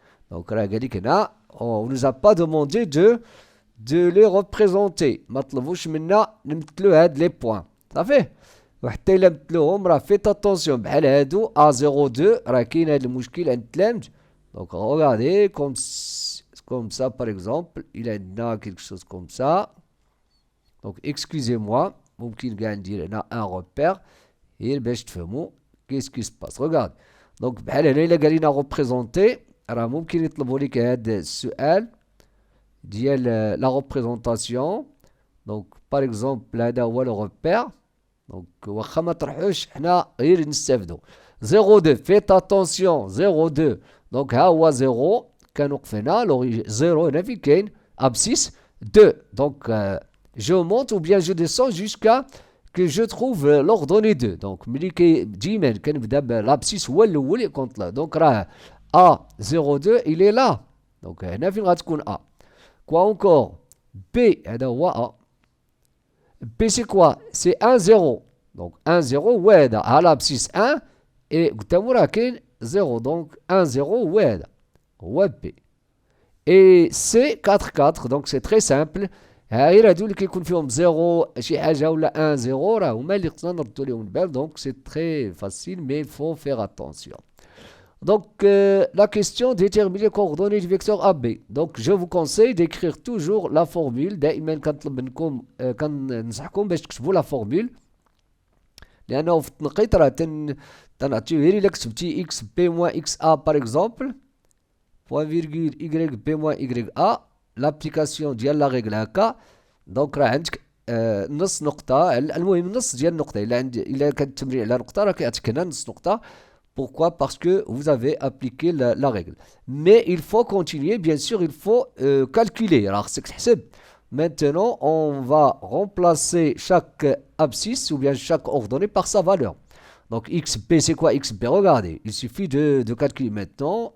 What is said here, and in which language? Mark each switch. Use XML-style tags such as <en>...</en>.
<fr>Donc, on ne nous a pas demandé de les représenter.</fr> <ar>مطلبوش منا نمثلوا هاد les points.</ar> <fr>Ça fait</fr> <ar>وحتى إلا مثلوهم راه</ar> <fr>faites attention</fr> <ar>بحال هادو A02 راه كاين هاد المشكل عند التلامذ.</ar> <fr>Donc regardez comme ça par exemple, il a quelque chose comme ça. Donc excusez-moi,</fr> <ar>ممكن كاع ندير هنا</ar> <fr>un repère et</fr> <ar>باش تفهموا</ar> <fr>qu'est-ce qui se passe. Regarde.</fr> <ar>Donc بحال هنا إلا قال لنا représenter راه ممكن يطلبوا لك هاد السؤال ديال la représentation.</ar> <fr>Donc par exemple</fr> <ar>هذا هو</ar> <fr>le repère.</fr> <ar>Donc واخا ما طرحوش حنا غير نستافدوا 02.</ar> <fr>Faites attention 02.</fr> <ar>Donc ها هو 0 كنوقف هنا 0 هنا فين كاين abscisse 2.</ar> <fr>Donc je monte ou bien je descends jusqu'à que je trouve l'ordonnée 2.</fr> <ar>Donc ملي ديما كنبدا بالابسيس هو الاول يكونط لا.</ar> <fr>Donc راه A02 il est là.</fr> <ar>Donc هنا فين غتكون A.</ar> <fr>Quoi encore? B هذا هو A. B c'est quoi? C'est 1 0.</fr> <ar>Donc 1 0 وهذا</ar> <fr>à l'abscisse 1 et</fr> <ar>قدامو راه كاين 0. Donc 1 0 وهذا هو B.</ar> <fr>Et C 4 4. Donc c'est très simple.</fr> <ar>غير هادو اللي كيكون فيهم 0 شي حاجه ولا 1 0 راه هما اللي خصنا نردو ليهم البال.</ar> <fr>Donc c'est très facile mais il faut faire attention. Donc, la question détermine les coordonnées du vecteur AB. Donc, je vous conseille d'écrire toujours la formule.</fr> <ar>دائما كنطلب منكم كننصحكم باش تكتبوا la formule. لأنه في التنقيط راه تنعطيو غير إلا كتبتي</ar> <fr>x b moins xa par exemple. Point virgule y b moins ya. L'application ديال la règle هكا.</fr> <ar>Donc راه عندك نص نقطة. المهم نص ديال النقطة. إلا كان التمرين على نقطة راه كيعطيك هنا نص نقطة.</ar> <fr>Pourquoi? Parce que vous avez appliqué la règle. Mais il faut continuer, bien sûr, il faut calculer. Alors, c'est que maintenant, on va remplacer chaque abscisse ou bien chaque ordonnée par sa valeur. Donc, xb, c'est quoi xb? Regardez, il suffit de calculer maintenant.</fr>